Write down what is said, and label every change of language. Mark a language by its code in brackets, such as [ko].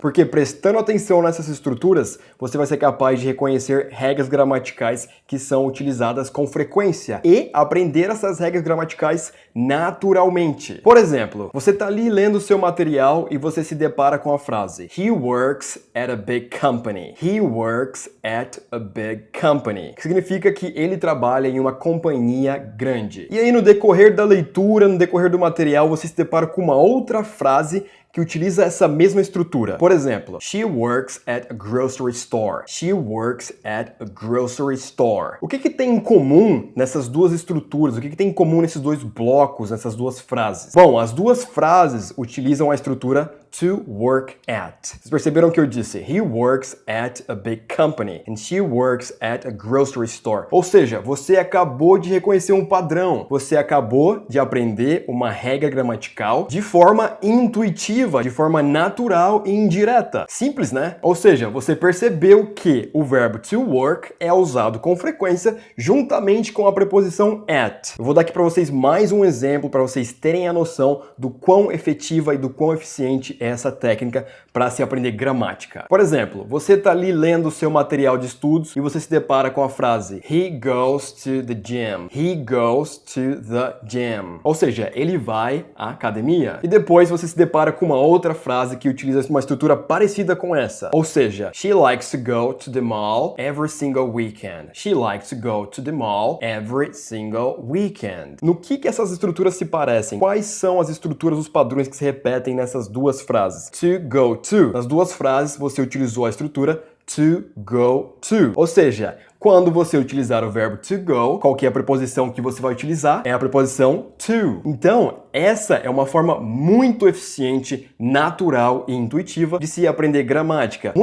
[pt] Porque prestando atenção nessas estruturas, você vai ser capaz de reconhecer regras gramaticais que são utilizadas com frequência e aprender essas regras gramaticais naturalmente. Por exemplo, você está ali lendo o seu material e você se depara com a frase [en] He works at a big company. He works at a big company. [pt] Que significa que ele trabalha em uma companhia grande. E aí no decorrer da leitura, no decorrer do material, você se depara com uma outra frase que utiliza essa mesma estrutura. Por exemplo, [en] She works at a grocery store. She works at a grocery store. [pt] O que tem em comum nessas duas estruturas? O que tem em comum nesses dois blocos, nessas duas frases? Bom, as duas frases utilizam a estrutura to work at. Vocês perceberam que eu disse [en] He works at a big company and she works at a grocery store. [pt] Ou seja, você acabou de reconhecer um padrão. Você acabou de aprender uma regra gramatical de forma intuitiva, de forma natural e indireta. Simples, né? Ou seja, você percebeu que o verbo to work é usado com frequência juntamente com a preposição at. Eu vou dar aqui para vocês mais um exemplo para vocês terem a noção do quão efetiva e do quão eficiente é essa técnica para se aprender gramática. Por exemplo, você está ali lendo o seu material de estudos e você se depara com a frase [en] He goes to the gym. He goes to the gym. [pt] Ou seja, ele vai à academia. E depois você se depara com uma outra frase que utiliza uma estrutura parecida com essa. Ou seja, [en] She likes to go to the mall every single weekend. She likes to go to the mall every single weekend. [pt] No que essas estruturas se parecem? Quais são as estruturas, os padrões que se repetem nessas duas frases? To go to. Nas duas frases você utilizou a estrutura to go to. Ou seja, quando você utilizar o verbo to go, qual que é a preposição que você vai utilizar? É a preposição to. Então, essa é uma forma muito eficiente, natural e intuitiva de se aprender gramática.